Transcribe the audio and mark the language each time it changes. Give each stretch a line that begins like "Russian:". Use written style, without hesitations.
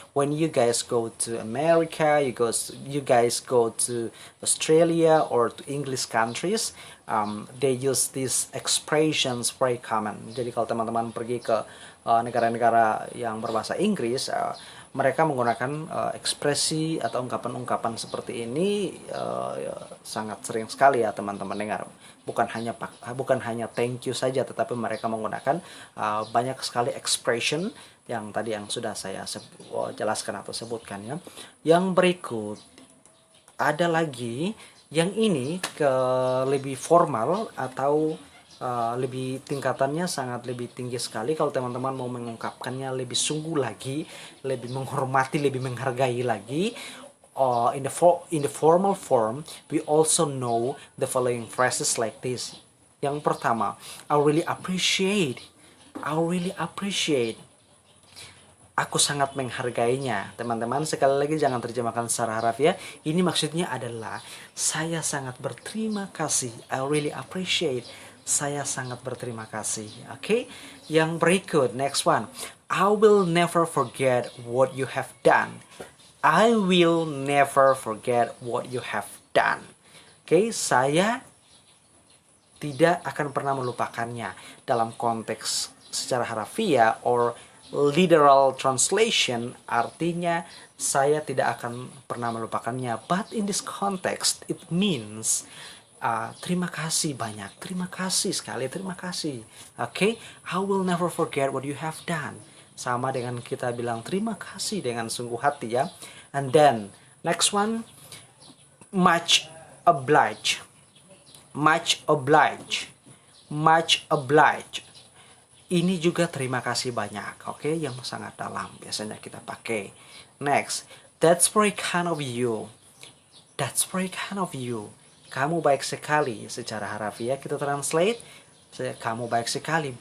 English: When you guys go to America, you guys go to Australia or to English countries, they use these expressions very common.
Indonesian: Jadi kalau teman-teman pergi ke negara-negara yang berbahasa Inggris, mereka menggunakan ekspresi atau ungkapan-ungkapan seperti ini sangat sering sekali ya teman-teman dengar. bukan hanya thank you saja, tetapi mereka menggunakan banyak sekali expression yang tadi yang sudah saya jelaskan atau sebutkan ya. Yang berikut ada lagi yang ini lebih formal atau lebih tingkatannya sangat lebih tinggi sekali. Kalau teman-teman mau mengungkapkannya lebih sungguh lagi, lebih menghormati, lebih menghargai lagi,
English: in the formal form, we also know the following phrases like this.
Indonesian: Yang pertama,
English: I really appreciate.
Indonesian: Aku sangat menghargainya. Teman-teman, sekali lagi jangan terjemahkan secara harfiah. Ini maksudnya adalah saya sangat berterima kasih.
English: I really appreciate.
Indonesian: Saya sangat berterima kasih. Oke? Yang berikut,
English: next one. I will never forget what you have done. I will never forget what you have done.
Indonesian: Oke, saya tidak akan pernah melupakannya. Dalam konteks secara harfiah
English: or literal translation
Indonesian: artinya saya tidak akan pernah melupakannya.
English: But in this context it means
Indonesian: terima kasih banyak, terima kasih sekali, terima kasih.
English: Okay, I will never forget what you have done.
Indonesian: Sama dengan kita bilang terima kasih dengan sungguh hati ya.
English: And then next one, much obliged. Much obliged. Much obliged.
Indonesian: Ini juga terima kasih banyak, oke, yang sangat dalam biasanya kita pakai.
English: Next, that's very kind of you. That's very kind of you.
Indonesian: Kamu baik sekali. Secara harfiah kita translate, kamu baik sekali.